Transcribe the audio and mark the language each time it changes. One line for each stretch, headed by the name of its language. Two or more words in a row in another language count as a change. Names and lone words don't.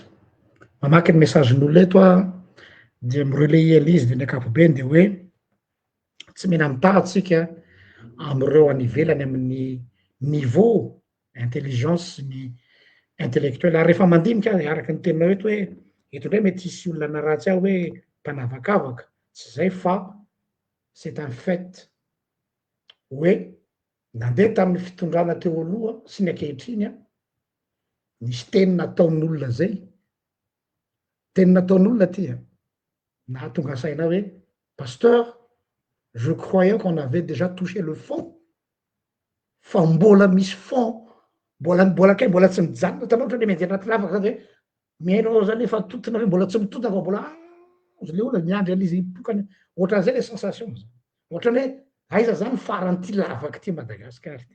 Malagasy: Mamaky ny mesazin'olona eto dia mirelayer izy dia ny ankapobeny dia hoe tsy mena mitaha tsika amin'ireo any ivelany amin'ny
French: niveau intelligence
Malagasy: ny intellectuel. Ary rehefa mandinika araka ny teninao eto hoe eto indray mety hisy olona naratsy aho hoe mpanavakavaka, tsy izay fa
French: c'est un fait
Malagasy: hoe nandeha tamin'ny fitondrana teo aloha sy ny ankehitriny nisy teny nataon'olona zay, teny nataon'olona ty nahatonga saina hoe
French: pasteur, je croyais qu'on avait déjà touché le fond,
Malagasy: fa mbola misy fond, mbola tsy mijanona tanao ohatra le mandeha anaty lavaka zany hoe miainao zany efa totona hoe mbola tsy mitota fa mbola le olona miandry an'izy tokany, ohatran'izay le sensation zany, ohatrany hoe aiza zany faran'ity lavaka ty Madagasikara ty.